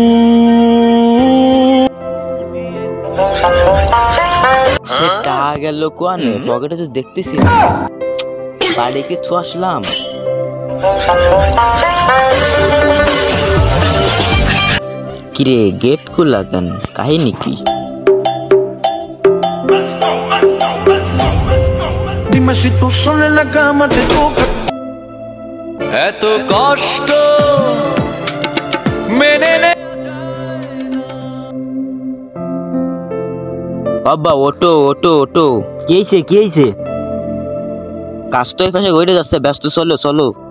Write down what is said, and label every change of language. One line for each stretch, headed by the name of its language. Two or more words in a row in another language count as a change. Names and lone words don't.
Bangla: সেটা গেল কোয়ানে, পকেটে তো দেখতেছি না, বাড়ি কিছু আসলাম। কিরে গেট খোলা কেন, কাহিনী কি?
Spanish: Dime si tú sola en la cama te toca.
Bangla: এত কষ্ট মেনে নে। বাবা ওটো ওটো ওটো। কি হয়েছে কি হয়েছে? কাজ তো এই পাশে গড়ে যাচ্ছে, ব্যস্ত, চলো চলো।